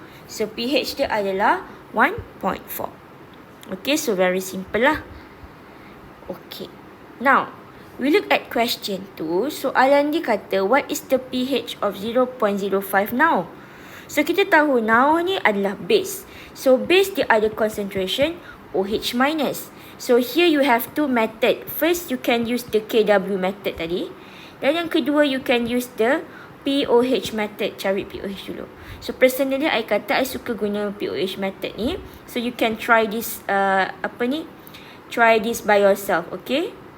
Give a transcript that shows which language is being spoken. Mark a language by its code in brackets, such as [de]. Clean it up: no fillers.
[en] So pH [ms] dia adalah [en] 1.4. Okay, so very simple lah. Okay, now we look at question 2. [ms] Soalan dia kata, [en] what is the pH of 0.05 now? [ms] So kita tahu now ni adalah base. [en] So base dia ada concentration OH minus. So here you have two method. First you can use the KW method tadi. [ms] Dan yang kedua [en] you can use the POH method. [ms] Cari POH dulu. [en] So personally I kata I [ms] suka guna [en] POH method ni. So you can try this try this by yourself, okay?